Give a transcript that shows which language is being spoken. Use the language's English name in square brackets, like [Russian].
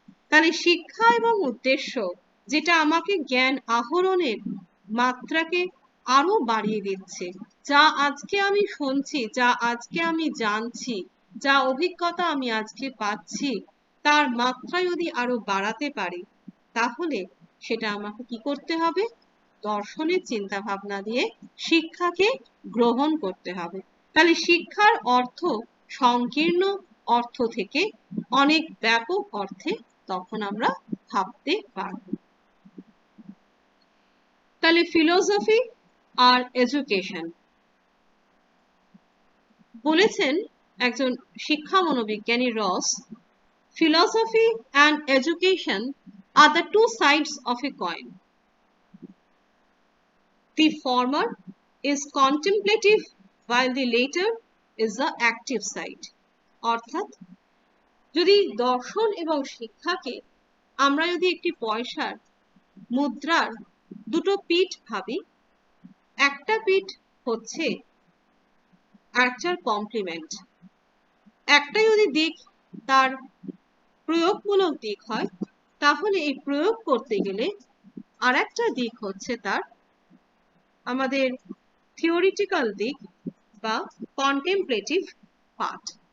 [Bangla] তাহলে শিক্ষা এবং উদ্দেশ্য যেটা আমাকে জ্ঞান আহরণের মাত্রাকে আরো বাড়িয়ে দিচ্ছে, যা আজকে আমি শুনছি, যা আজকে আমি জানছি, যা অভিজ্ঞতা আমি আজকে পাচ্ছি, তার মাত্রা যদি আরো বাড়াতে পারি, তাহলে সেটা আমাকে কি করতে হবে? দর্শনের চিন্তা ভাবনা দিয়ে শিক্ষাকে গ্রহণ করতে হবে। তাহলে শিক্ষার অর্থ সংকীর্ণ অর্থ থেকে অনেক ব্যাপক অর্থে তখন আমরা ভাবতে পারব। তাহলে ফিলোসফি আর এডুকেশন, বলেছেন একজন শিক্ষা মনোবিজ্ঞানী রস, [English] philosophy and education are the two sides of a coin. The former is contemplative while the later is the active side. [Bangla] অর্থাৎ যদি দর্শন এবং শিক্ষাকে আমরা যদি একটি পয়সার মুদ্রার দুটো পিঠ ভাবি, একটা পিঠ হচ্ছে আরেকটার কমপ্লিমেন্ট, একটা যদি দিক তার প্রয়োগমূলক দিক হয়, তাহলে এই প্রয়োগ করতে গেলে আর একটা দিক হচ্ছে তার আমাদের থিওরিটিক্যাল দিক বা কন্টেম্পলেটিভ পার্ট।